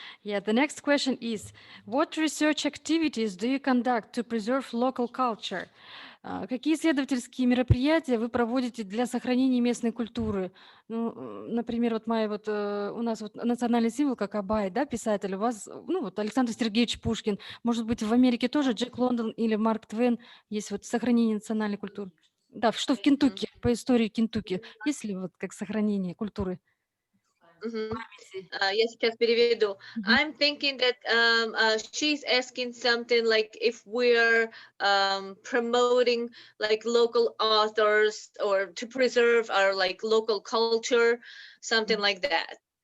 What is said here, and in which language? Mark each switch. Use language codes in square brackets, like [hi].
[en] Yeah, the next question is, what research activities do you conduct to preserve local culture? [ru] Какие исследовательские мероприятия вы проводите для сохранения местной культуры? Ну, например, вот Майя, вот у нас вот национальный символ, как Абай, да, писатель, у вас, ну, вот Александр Сергеевич Пушкин. Может быть, в Америке тоже Джек Лондон или Марк Твен есть вот сохранение национальной культуры? Да, что в Кентукки, по истории Кентукки, есть ли вот как сохранение культуры? Я сейчас переведу. [en] I'm thinking that she's asking something like if we're promoting like local authors or to preserve our like local culture, something like that.